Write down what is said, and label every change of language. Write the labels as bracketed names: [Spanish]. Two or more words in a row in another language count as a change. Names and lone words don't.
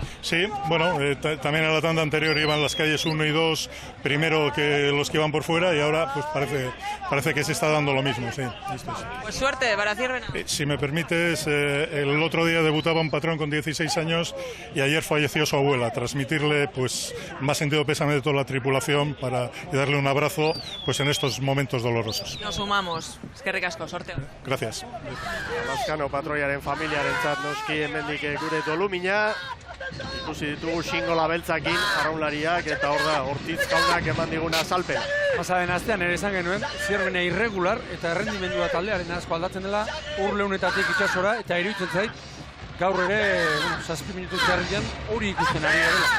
[Spanish] Sí, bueno, también en la tanda anterior iban las calles 1 y 2 primero que los que iban por fuera, y ahora pues parece que se está dando lo mismo, sí. Esto es. Pues suerte para Ciervena. Si me permites, el otro día debutaba un patrón con 16 años y ayer falleció su abuela. Transmitirle pues más sentido pésame de toda la tripulación y darle un abrazo pues en estos momentos dolorosos. Nos sumamos. [Basque] Eskerrik asko, sorteo. [Spanish] Gracias. [Basque] Lazkano patroiaren familiarentzat noski hemendik gure dolumina. Ikusi ditugu xingola beltzakin arraunlariak eta hor da Ortiz jaunak eman diguna azalpen. Pasaden astean ere esan genuen, Zierbena irregular eta errendimendua taldearen asko aldatzen dela Urleunetatik itsasora, eta iruditzen zait gaur ere, 7 minutu txarrian hori ikusten ari garela.